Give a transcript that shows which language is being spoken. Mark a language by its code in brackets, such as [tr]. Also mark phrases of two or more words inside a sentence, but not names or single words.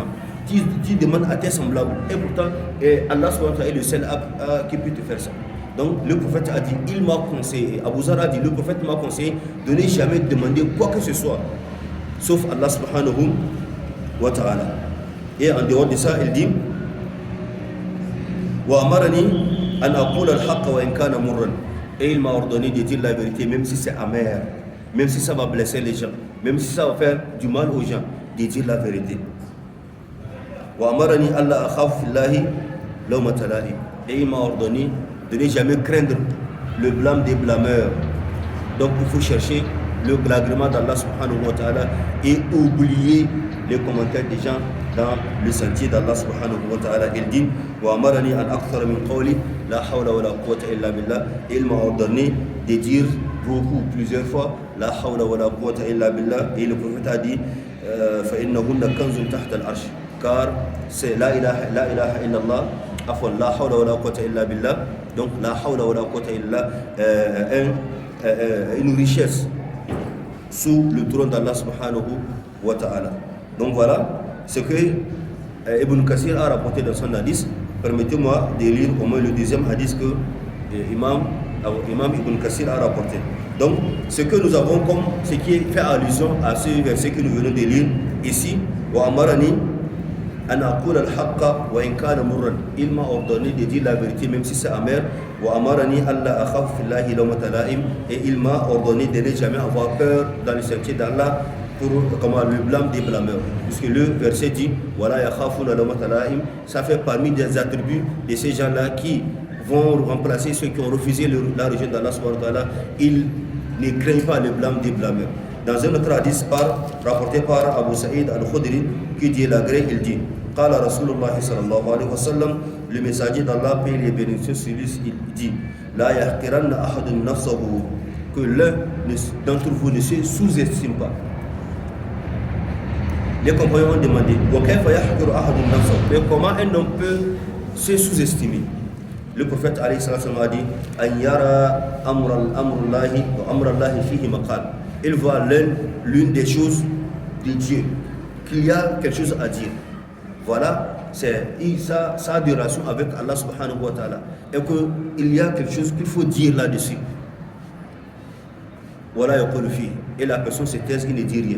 [fr] Tu demandes à tes semblables. Et pourtant, Allah [ar] سبحانه وتعالى [fr] est le seul qui peut te faire ça. Donc le prophète a dit, il m'a conseillé, Abu Zar a dit, le prophète m'a conseillé de ne jamais demander quoi que ce soit, sauf Allah [ar] سبحانه وتعالى. [fr] Et en dehors de ça, il dit, [ar] وأمرني أن أقول الحق وإن كان مرا. [fr] Et il m'a ordonné de dire la vérité, même si c'est amer, même si ça va blesser les gens, même si ça va faire du mal aux gens, de dire la vérité. [ar] وأمرني ألا أخاف في الله لومة لائم. [fr] Et il m'a ordonné de ne jamais craindre le blâme des blâmeurs. Donc il faut chercher l'agrément d'Allah [ar] سبحانه وتعالى [fr] et oublier les commentaires des gens dans le sentier d'Allah [ar] سبحانه وتعالى. [fr] Il dit [ar] وأمرني أن أكثر من قول لا حول ولا قوة إلا بالله. [fr] Il m'a ordonné de dire beaucoup, plusieurs fois [ar] لا حول ولا قوة إلا بالله. [fr] Et le prophète a dit [ar] فإنهن كنز تحت العرش, [fr] car c'est [ar] لا إله إلا الله عفوا لا حول ولا قوة إلا بالله. [fr] Donc [ar] لا حول ولا قوة إلا [fr] une richesse sous le trône d'Allah [ar] سبحانه وتعالى. [fr] Donc voilà ce que Ibn Kathir a rapporté dans son hadith. Permettez-moi de lire au moins le deuxième hadith que Imam Ibn Kathir a rapporté. Donc ce que nous avons comme ce qui fait allusion à ce verset que nous venons de lire ici, [ar] وأمرني أن أقول الحق وإن كان مرا. [fr] Il m'a ordonné de dire la vérité même si c'est amer. [ar] وأمرني ألا أخاف في الله لومة لائم. [fr] Et il m'a ordonné de ne jamais avoir peur dans le sentier d'Allah pour le blâme des blâmeurs. Puisque le verset dit [ar] ولا يخافون لومة لائم, [fr] ça fait parmi des attributs de ces gens-là qui vont remplacer ceux qui ont refusé la religion d'Allah [ar] سبحانه وتعالى. [fr] Ils ne craignent pas le blâme des blâmeurs. Dans un autre hadith rapporté par Abu Sa'id al-Khudri, qui dit l'agréé, il dit [ar] قال رسول الله صلى الله عليه وسلم, [fr] le messager d'Allah, paix et bénédiction sur lui, il dit [ar] لا يحقرن أحدكم نفسه, [fr] que l'un d'entre vous ne se sous-estime pas. Les compagnons ont demandé [ar] وكيف يحقر أحدنا نفسه, [fr] mais comment un homme peut se sous-estimer? Le prophète [ar] عليه السلام [fr] a dit [ar] أن يرى أمرا لله عليه فيه مقال. [fr] Il voit l'une des choses de Dieu, qu'il y a quelque chose à dire. Voilà, ça a des relations avec Allah [ar] سبحانه وتعالى. [fr] Et qu'il y a quelque chose qu'il faut dire là-dessus. Voilà, et la personne se taise, il ne dit rien.